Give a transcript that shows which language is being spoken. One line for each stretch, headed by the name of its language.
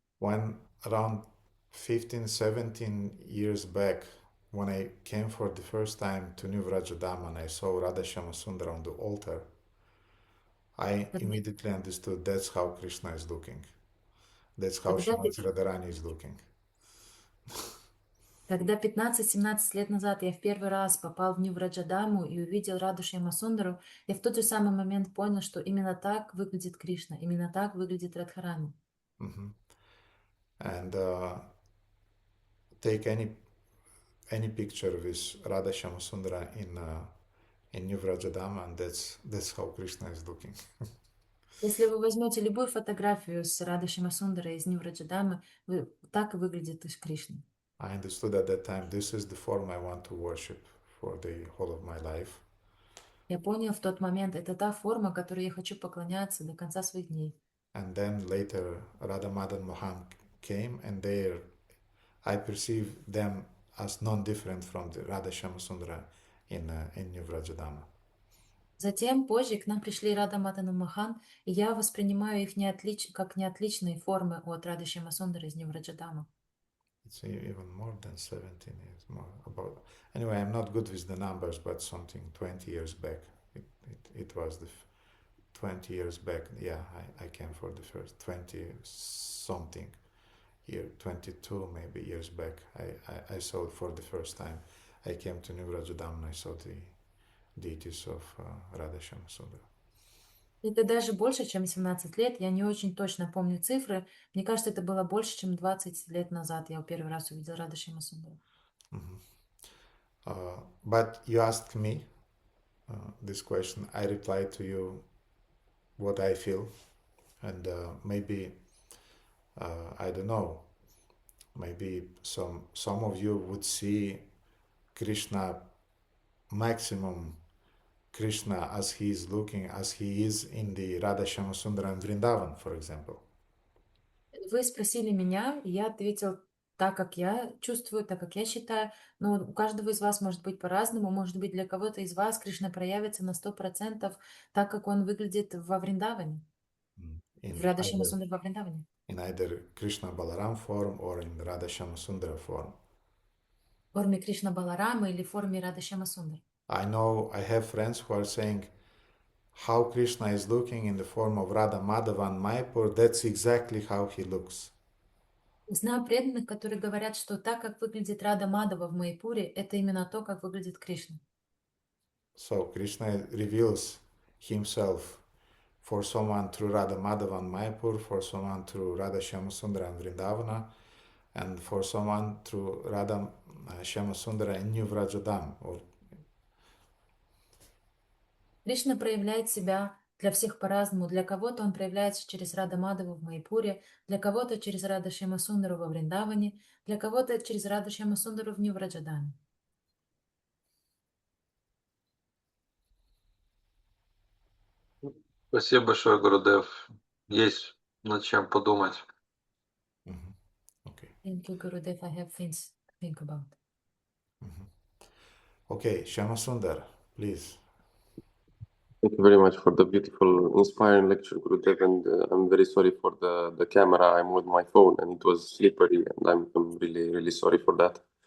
English: When around 15-17 years back, when I came for the first time to New Vrajadam and I saw Radha Shyama Sundar on the altar, I immediately understood that's how Krishna is looking. That's how Srimati Radharani is looking.
Russian: Когда 15-17 лет назад я в первый раз попал в Нью-Враджадаму и увидел Раду Шьямасундару, я в тот же самый момент понял, что именно так выглядит Кришна, именно так выглядит Радхарани.
English: And take any picture with Radha Shyamasundara in New Vrajadama, and that's how Krishna is looking.
Russian: Если вы возьмете любую фотографию с Радой Шьямасундарой из Нью-Враджадамы, так и выглядит Кришна.
English: I understood at that time this is the form I want to worship for the whole of my life.
Russian: Я понял в тот момент, это та форма, которой я хочу поклоняться до конца своих дней.
English: And then later Radha Madan Mohan came, and there I perceived them as non-different from the Radha Shyamasundara in New Vrajadama.
Russian: Затем, позже, к нам пришли Рада Мадан и Махан, и я воспринимаю их как неотличные формы от Рады Шьямасундару из Нью-Враджадама.
English: It's even more than 17 years more. Anyway, I'm not good with the numbers, but something 20 years back. It was the 20 years back. Yeah, I came for the first 20 something year, 22 maybe years back. I saw it for the first time. I came to New Vrajadam and I saw the deities of Radha Shyamasundara.
Russian: Это даже больше, чем 17 лет. Я не очень точно помню цифры. Мне кажется, это было больше, чем 20 лет назад. Я первый раз увидел Раду Шьямасундару.
English: But you asked me this question. I replied to you what I feel. And maybe, I don't know, maybe some of you would see Krishna, maximum Krishna as he is looking, as he is in the Radha Shyamasundara and Vrindavan, for example.
Russian: Вы спросили меня, и я ответил так, как я чувствую, так, как я считаю. Но у каждого из вас может быть по-разному. Может быть, для кого-то из вас Кришна проявится на 100% так, как он выглядит во Вриндаване. В Рада Шьямасундаре во Вриндаване.
English: In either Krishna Balaram form or in Radha Shyamasundara form.
Russian: В форме Кришна Баларама или в форме Рада Шьямасундар.
English: I know I have friends who are saying how Krishna is looking in the form of Radha Madhava and Mayapur, that's exactly how he looks.
Russian: Знаю преданных, которые говорят, что так, как выглядит Рада Мадава в Майпуре, это именно то, как выглядит Кришна.
English: So Krishna reveals himself for someone through Radha Madhava and Mayapur, for someone through Radha Shyamasundara and Vrindavana, and for someone through Radha Shyamasundara in New Vrajadam.
Russian: Кришна проявляет себя для всех по-разному. Для кого-то он проявляется через Рада Мадаву в Майпуре, для кого-то через Рада Шьямасундару во Вриндаване, для кого-то через Раду Шьямасундару в Нью-Враджадаме. Спасибо большое, Гурудев. Есть над чем подумать.
English: Okay. Thank you, Gurudev. I have things to think about. Okay, Shyamasundar, please. Thank you very much for the beautiful, inspiring lecture, Gurudev, and I'm very sorry for the camera. I'm with my phone and it was slippery, and I'm really, really sorry for that.